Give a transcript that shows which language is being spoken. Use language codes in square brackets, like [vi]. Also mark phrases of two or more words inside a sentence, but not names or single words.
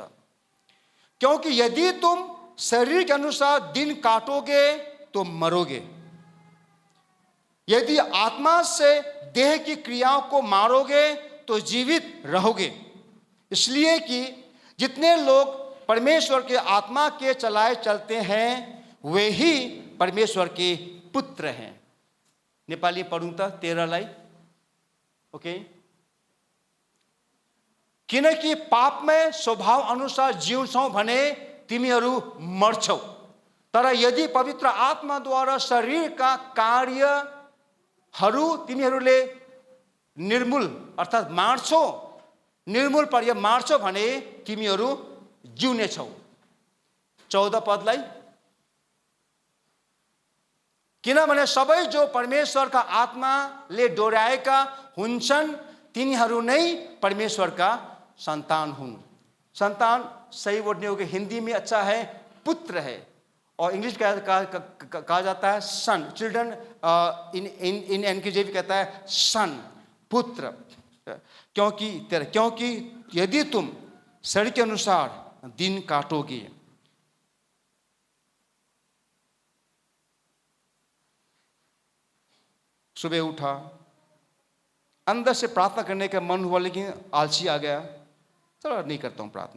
[hi] क्योंकि यदि तुम शरीर के अनुसार दिन काटोगे तो मरोगे, यदि आत्मा से देह की क्रियाओं को मारोगे तो जीवित रहोगे। इसलिए कि जितने लोग परमेश्वर के आत्मा के चलाए चलते हैं वे ही परमेश्वर के पुत्र हैं। [ne] नेपाली पढौँ त 13लाई। ओके। किनकि पापमय स्वभाव अनुसार जिउँछौ भने तिमीहरू मर्छौ, तर यदि पवित्र आत्माद्वारा शरीरका कार्यहरू तिमीहरूले निर्मूल अर्थात् मार्छौ, निर्मूल पर्य मार्छौ भने तिमीहरू जिउनेछौ। 14 पदलाई। किनभने सबै जो परमेश्वरका आत्माले डोर्याएका हुन्छन् तिनीहरू नै परमेश्वरका संतान हूं। [hi] संतान सही वर्ड नहीं होगा, हिंदी में अच्छा है पुत्र है, और इंग्लिश कहा जाता है सन। [en] children in NKJV [hi] कहता है सन, पुत्र। क्योंकि यदि तुम शरीर के अनुसार दिन काटोगे सुबह उठा, अंदर से प्रार्थना करने का मन हुआ लेकिन आलसी आ गया, चलो नहीं करता हूँ प्रार्थना।